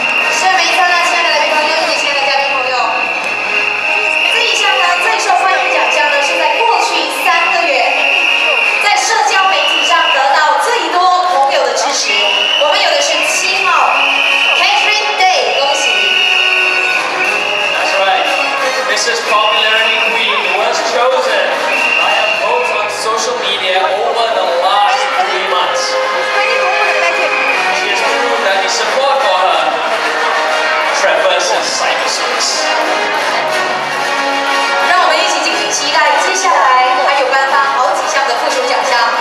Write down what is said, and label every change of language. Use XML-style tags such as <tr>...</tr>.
<zh>是没错的，亲爱的来宾朋友以及亲爱的嘉宾朋友，这一项呢最受欢迎奖项呢是在过去3个月，在社交媒体上得到最多朋友的支持。我们有的是7号 Catherine Day， 恭喜！</zh> <en>That's right. Mrs. Popularity Queen was chosen by a vote on social media over the last 3 months. She has proved that the support for her traverses cyberspace.</en> <zh>让我们一起敬请期待接下来还有颁发好几项的附属奖项。</zh>